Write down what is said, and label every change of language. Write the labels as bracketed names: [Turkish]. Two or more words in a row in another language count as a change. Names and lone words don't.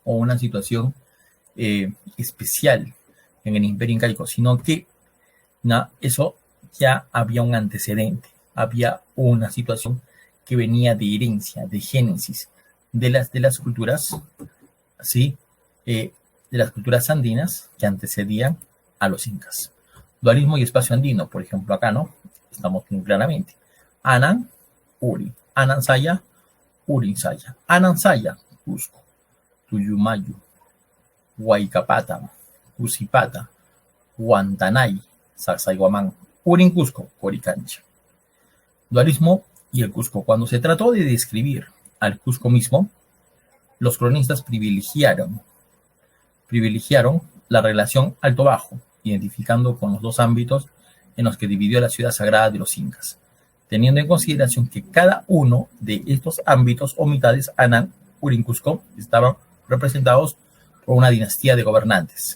[Spanish] O una situación especial en el Imperio Incaico, sino que eso ya había un antecedente, había una situación que venía de herencia, de génesis, de las culturas, ¿sí? De las culturas andinas que antecedían a los incas. Dualismo y espacio andino, por ejemplo, acá, ¿no? Estamos muy claramente. Anan, Uri. Anansaya, Urinsaya. Anansaya, Cusco. Tuyumayu. Huaycapata. Cusipata. Guantanay. Sacsayhuamán. Urin Cusco, Coricancha. Dualismo y el Cusco. Cuando se trató de describir al Cusco mismo, los cronistas privilegiaron la relación alto-bajo, identificando con los dos ámbitos en los que dividió la ciudad sagrada de los incas, teniendo en consideración que cada uno de estos ámbitos o mitades, Anan, Urin, Cusco, estaban representados por una dinastía de gobernantes.